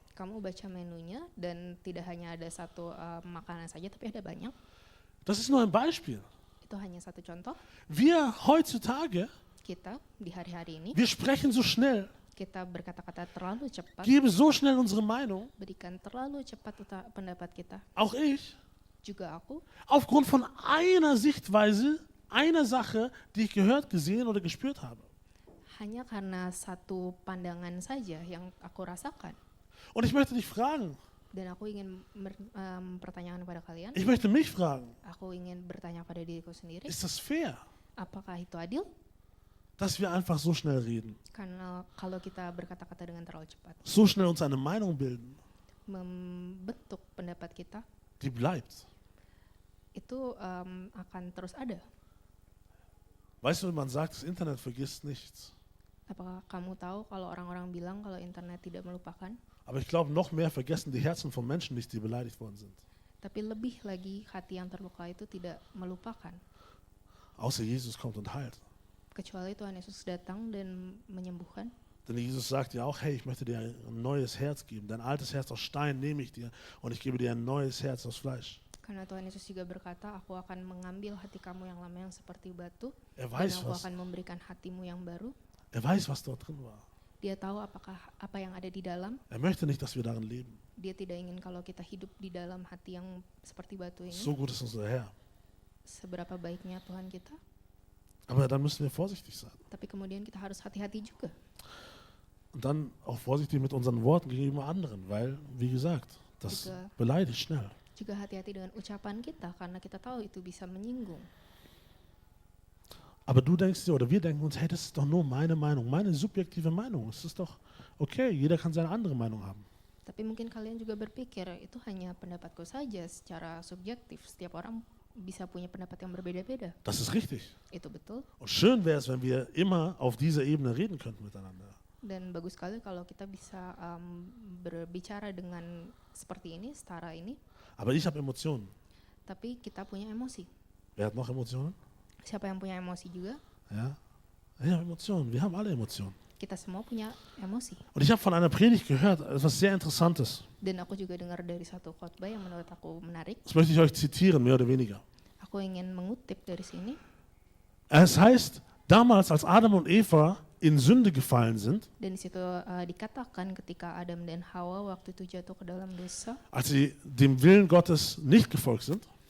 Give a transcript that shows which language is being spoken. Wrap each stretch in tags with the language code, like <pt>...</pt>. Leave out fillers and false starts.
<id>Kamu baca menunya dan tidak hanya ada satu makanan saja, tapi ada banyak.</id> <de>Das ist nur ein Beispiel.</de> <id>Itu hanya satu contoh.</id> <de>Wir heutzutage,</de> <id>Kita di hari-hari ini,</id> <de>wir sprechen so schnell,</de> <id>kita berkata-kata terlalu cepat,</id> <de>geben so schnell unsere Meinung,</de> <id>berikan terlalu cepat pendapat kita.</id> <de>auch ich,</de> <id>Juga aku,</id> <de>aufgrund von einer Sichtweise, einer Sache, die ich gehört, gesehen oder gespürt habe.</de> <id>hanya karena satu pandangan saja yang aku rasakan.</id> <de>Und ich möchte dich fragen,</de> <id>Dan aku ingin mempertanyakan kepada kalian,</id> <de>ich möchte mich fragen,</de> <id>aku ingin bertanya pada diriku sendiri,</id> <de>ist das fair,</de> <id>apakah itu adil?</id> <de>dass wir einfach so schnell reden,</de> <id>Karena kalau kita berkata-kata dengan terlalu cepat,</id> <de>so schnell uns eine Meinung bilden,</de> <id>membentuk pendapat kita,</id> <de>die bleibt?</de> <id>itu akan terus ada.</id> <de>Weißt du, man sagt, das Internet vergisst nichts.</de> <id>Apakah kamu tahu kalau orang-orang bilang kalau internet tidak melupakan?</id> <de>Aber ich glaube, noch mehr vergessen die Herzen von Menschen nicht, die beleidigt worden sind.</de> <id>Tapi lebih lagi hati yang terluka itu tidak melupakan.</id> <de>Außer Jesus kommt und heilt.</de> <id>Kecuali Tuhan Yesus datang dan menyembuhkan.</id> <de>Denn Jesus sagt ja auch, hey, ich möchte dir ein neues Herz geben. Dein altes Herz aus Stein nehme ich dir und ich gebe dir ein neues Herz aus Fleisch.</de> <id>Karena Tuhan Yesus juga berkata, aku akan mengambil hati kamu yang lama yang seperti batu,</id> <de>Er</de> <id>dan</id> <de>weiß,</de> <id>aku</id> <de>was,</de> <id>akan memberikan hatimu yang baru.</id> <de>er weiß, was dort drin war.</de> <id>Dia tahu apa yang ada di dalam.</id> <de>Er möchte nicht, dass wir darin leben.</de> <id>Dia tidak ingin kalau kita hidup di dalam hati yang seperti batu ini.</id> <de>So gut ist unser Herr.</de> <id>Seberapa baiknya Tuhan kita,</id> <de>Aber dann müssen wir vorsichtig sein.</de> <id>tapi kemudian kita harus hati-hati juga.</id> <de>Und dann auch vorsichtig mit unseren Worten gegenüber anderen, weil, wie gesagt, das</de> <id>Juga.</id> <de>beleidigt schnell.</de> <id>Juga hati-hati dengan ucapan kita, karena kita tahu itu bisa menyinggung.</id> <de>Aber du denkst dir, oder wir denken uns, hey, das ist doch nur meine Meinung, meine subjektive Meinung. Es ist doch okay, jeder kann seine andere Meinung haben.</de> <id>Tapi mungkin kalian juga berpikir, itu hanya pendapatku saja secara subjektif. Setiap orang bisa punya pendapat yang berbeda-beda.</id> <de>Das ist richtig.</de> <id>Itu betul.</id> <de>Und schön wäre es, wenn wir immer auf dieser Ebene reden könnten miteinander.</de> <id>Dan bagus sekali kalau kita bisa berbicara dengan seperti ini, setara ini.</id> <de>Aber ich habe Emotionen.</de> <id>Tapi kita punya emosi.</id> <de>Wer hat noch Emotionen?</de> <id>Siapa yang punya emosi juga?</id> <de>Ja? Ich habe Emotionen. Wir haben alle Emotionen.</de> <id>Kita semua punya emosi.</id> <de>Und ich habe von einer Predigt gehört, etwas sehr Interessantes.</de> <id>Dan aku juga dengar dari satu khotbah yang menurut aku menarik.</id> <de>Das möchte ich euch zitieren, mehr oder weniger.</de> <id>Aku ingin mengutip dari sini.</id> <de>Es heißt, damals als Adam und Eva in Sünde gefallen sind,</de> <id>Dan di situ dikatakan ketika Adam dan Hawa waktu itu jatuh ke dalam dosa,</id> <de>als sie dem Willen Gottes nicht gefolgt sind,</de>